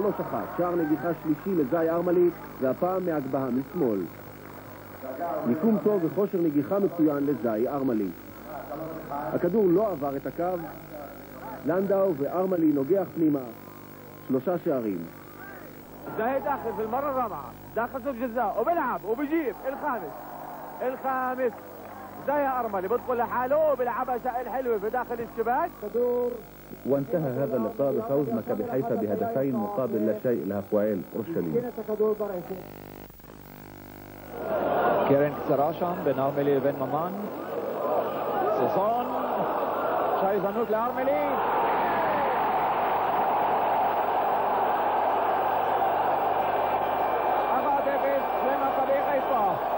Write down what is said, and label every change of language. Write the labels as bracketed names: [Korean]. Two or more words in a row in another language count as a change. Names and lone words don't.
[Hebrew] שער נגיחה שלישי לזי ארמלי, והפעם מהגבהה משמאל. מיקום טוב וכושר נגיחה מצוין לזי ארמלי. הכדור לא עבר את הקו, לנדאו וארמלי נוגח פנימה, 3 שערים. [Arabic] زاهي داخل في المرة الرابعة، داخل صف جزاء وبيلعب وبيجيب الخامس زاهي أرملي بدخل لحاله وبيلعبها سائل حلوة في داخل الشباك. وانتهى هذا اللقاء بفوز مكابي حيفا بهدفين مقابل لا شيء لهפועל אורשלים. [Hebrew] קרן קצרה שם בין ארמלי לבין ממן. ששון, עכשיו הזדמנות לארמלי. 1-0 למכבי חיפה.